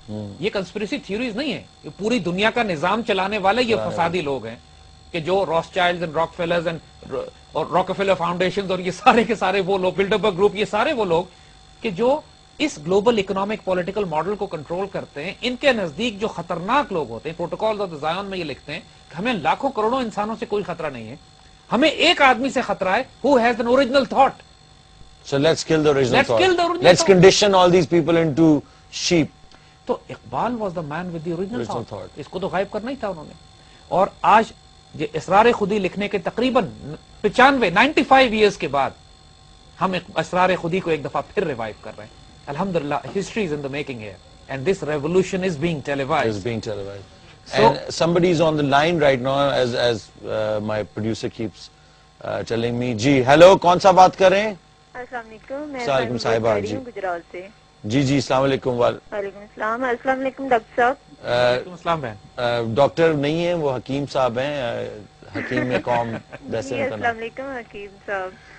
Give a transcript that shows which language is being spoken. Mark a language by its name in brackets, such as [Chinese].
[Urdu] یہ conspiracy theories نہیں ہے, یہ پوری دنیا کا نظام چلانے والے یہ فسادی لوگ ہیں کہ جو روتھشائلڈز اینڈ راکفیلرز اور راکفیلر فاؤنڈیشنز اور یہ سارے کے سارے وہ لوگ, بلڈربرگ گروپ, یہ سارے وہ لوگ کہ جو اس گلوبل اکنامک پولیٹیکل ماڈل کو کنٹرول کرتے ہیں. ان کے نزدیک جو خطرناک لوگ ہوتے ہیں, پروٹوکال آف دی زایون میں یہ لکھتے ہیں کہ ہمیں لاکھوں کروڑوں انسانوں سے کوئی خطرہ نہیں ہے, ہمیں ایک آدمی سے خطرہ ہے, [English] who has an original thought. So let's kill the original thought. Let's condition all these people into sheep. تو Iqbal was the man with the original thought. [Urdu] اس کو تو غائب کرنا ہی تھا انہوں نے. اور آج یہ اسرار خودی لکھنے کے تقریباً 95 ایئرز کے بعد ہم اسرار خودی کو ایک دفعہ پھر ریوائیو کر رہے ہیں. [English] الحمدللہ history is in the making here and this revolution is being televised. Is being televised. And somebody is on the line right now as my producer keeps telling me. [Urdu] جی hello, کون سا بات کر رہے ہیں؟ السلام علیکم. میں وعلیکم صاحبہ جی گجرات سے. جی السلام علیکم. وعلیکم السلام. السلام علیکم ڈاکٹر صاحب. وعلیکم السلام بہن. ڈاکٹر نہیں ہیں وہ, حکیم صاحب ہیں, حکیم قوم ویسے. السلام علیکم حکیم صاحب.